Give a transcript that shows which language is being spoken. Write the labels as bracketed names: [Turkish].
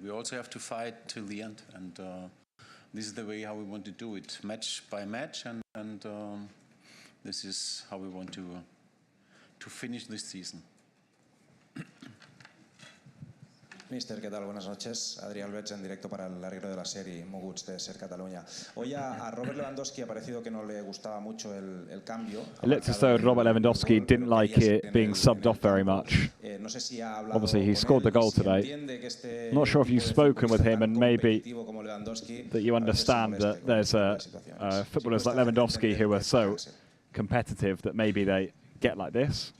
[English] We also have to fight till the end, and this is the way how we want to do it, match by match, and this is how we want to finish this season. [Spanish] Mister, ¿qué tal? Buenas noches. Adrián Alves en directo para el arreglo de la serie Moguts de Ser Cataluña. Hoy a Robert Lewandowski ha parecido que no le gustaba mucho el cambio. [English] It looks as though Robert Lewandowski didn't like it being subbed off very much. Obviously, he scored the goal today. Not sure if you've spoken with him and maybe that you understand that there's footballers like Lewandowski who are so competitive that maybe they get like this.